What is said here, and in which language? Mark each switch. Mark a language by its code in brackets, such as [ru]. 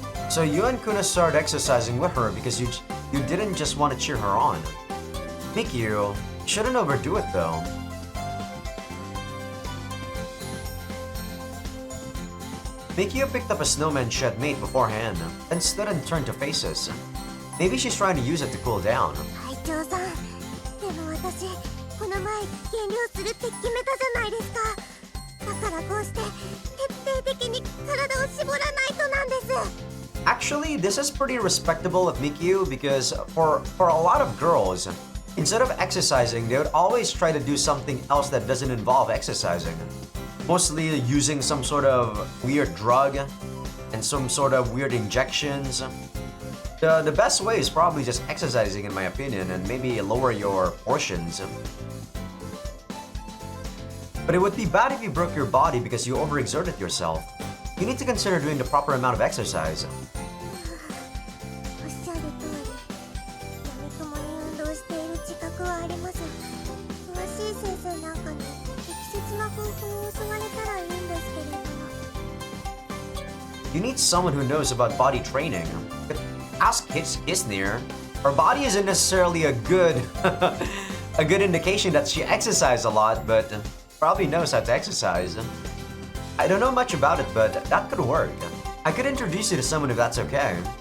[en] So you and Kuna started exercising with her because you didn't just want to cheer her on. Mikyu, shouldn't overdo it though. Mikio picked up a snowman she had made beforehand, then stood and turned to face us. Maybe she's trying to use it to cool down. [ja] 隊長さん、でも私この前減量するって決めたじゃないですか。だからこうして徹底的に体を絞らないとなんです。 [en] Actually, this is pretty respectable of Mikio because for a lot of girls, instead of exercising, they would always try to do something else that doesn't involve exercising. Mostly using some sort of weird drug and some sort of weird injections. The best way is probably just exercising in my opinion and maybe lower your portions. But it would be bad if you broke your body because you overexerted yourself. You need to consider doing the proper amount of exercise. [ja] おっしゃる通り、やみくもに運動している自覚はあります。詳しい先生なんかに適切な方法を教われたらいいんですけれども。 [en] You need someone who knows about body training. But ask Kisnir. Her body isn't necessarily a good a good indication that she exercised a lot, but probably knows how to exercise. I don't know much about it, but that could work. I could introduce you to someone if that's okay.